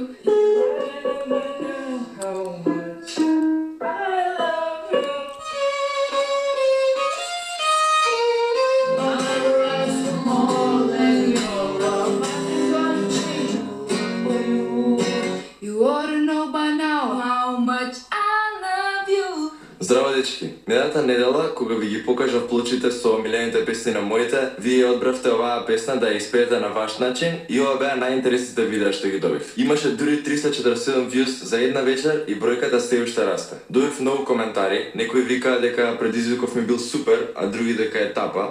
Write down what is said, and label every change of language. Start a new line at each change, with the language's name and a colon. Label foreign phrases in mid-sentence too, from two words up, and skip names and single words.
English: How much I love you. I'll rise for more than your love. Nothing's gonna change for you. You ought to know by now how much I love you.
Macedonian: Здраво, дечки! Мината недела, кога ви ги покажав плочите со омилените песни на моите, вие одбравте оваа песна да ја испеете на ваш начин и ова беа најинтересните видеа што ги добив. Имаше дури 347 views за една вечер и бројката се уште расте. Добив многу коментари, некои викаа дека предизвиков ми бил супер, а други дека е тапа.